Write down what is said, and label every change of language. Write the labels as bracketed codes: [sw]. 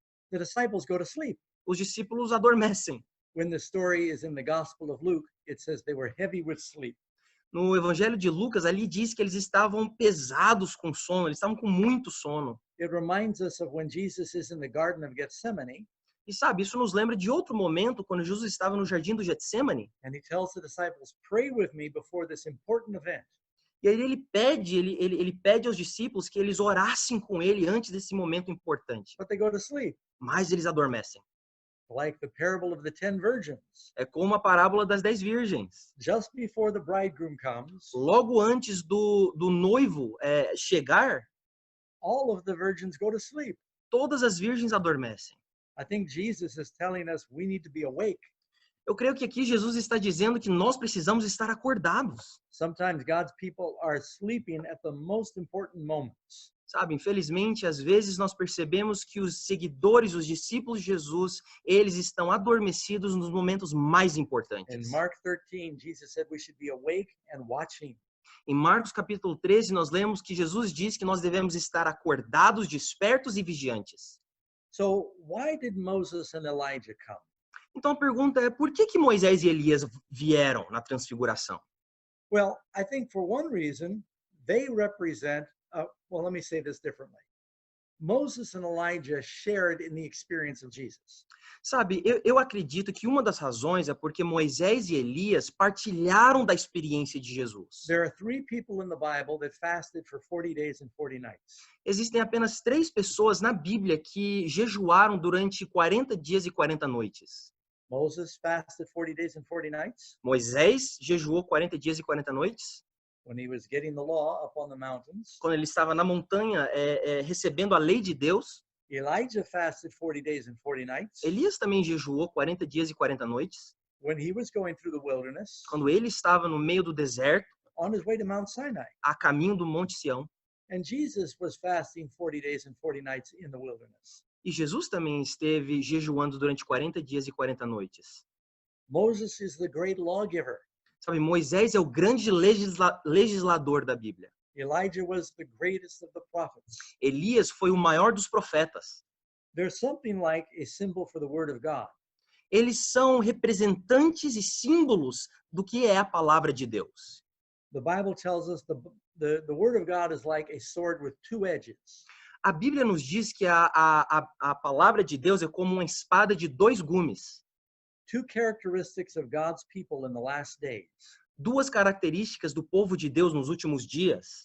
[en] the disciples go to sleep. [pt] os discípulos adormecem. [en] When the story is in the Gospel of Luke, it says they were heavy with sleep. [pt] No Evangelho de Lucas, ali diz que eles estavam pesados com sono, eles estavam com muito sono. [en] It reminds us of when Jesus is in the Garden of Gethsemane, [pt] E sabe, isso nos lembra de outro momento, quando Jesus estava no jardim do Getsemane, [en] and he tells the disciples, pray with me before this important event. [pt] e aí ele pede aos discípulos que eles orassem com ele antes desse momento importante. [en] But they go to sleep, [pt] Mas eles adormecem. [en] like the parable of the 10 virgins. [pt] É como a parábola das 10 virgens. [en] Just before the bridegroom comes, [pt] Logo antes do noivo chegar, [en] all of the virgins go to sleep. [pt] todas as virgens adormecem. [en] I think Jesus is telling us we need to be awake. [pt] Eu creio que aqui Jesus está dizendo que nós precisamos estar acordados. [en] Sometimes God's people are sleeping at the most important moments. [pt] Sabe, infelizmente, às vezes nós percebemos que os seguidores, os discípulos de Jesus, eles estão adormecidos nos momentos mais importantes. [en] In Mark 13, Jesus said we should be awake and watching. [pt] Em Marcos capítulo 13, nós lemos que Jesus diz que nós devemos estar acordados, despertos e vigiantes. [en] So why did Moses and Elijah come? [pt] Então a pergunta é, por que Moisés e Elias vieram na transfiguração? [en] Well, I think for one reason, they represent, well, let me say this differently. Moses and Elijah shared in the experience of Jesus. [pt] Sabe, eu acredito que uma das razões é porque Moisés e Elias partilharam da experiência de Jesus. [en] There are 3 people in the Bible that fasted for 40 days and 40 nights. [pt] Existem apenas 3 pessoas na Bíblia que jejuaram durante 40 dias e 40 noites. [en] Moses fasted 40 days and 40 nights [pt] Moisés jejuou 40 dias e 40 noites. [en] when he was getting the law up on the mountains. [pt] Quando ele estava na montanha recebendo a lei de Deus. [en] Elijah fasted 40 days and 40 nights [pt] Elias também jejuou 40 dias e 40 noites. [en] when he was going through the wilderness [pt] Quando ele estava no meio do deserto, [en] on his way to Mount Sinai. [pt] a caminho do Monte Sião. [en] And Jesus was fasting 40 days and 40 nights in the wilderness. [pt] E Jesus também esteve jejuando durante 40 dias e 40 noites. [en] Moses is the great lawgiver. [pt] Sabe, Moisés é o grande legislador da Bíblia. [en] Elijah was the greatest of the prophets. [pt] Elias foi o maior dos profetas. [en] There's something like a symbol for the word of God. [pt] Eles são representantes e símbolos do que é a palavra de Deus. [en] The Bible tells us the word of God is like a sword with 2 edges. [pt] A Bíblia nos diz que a palavra de Deus é como uma espada de 2 gumes. [en] 2 characteristics of God's people in the last days. [pt] duas características do povo de Deus nos últimos dias.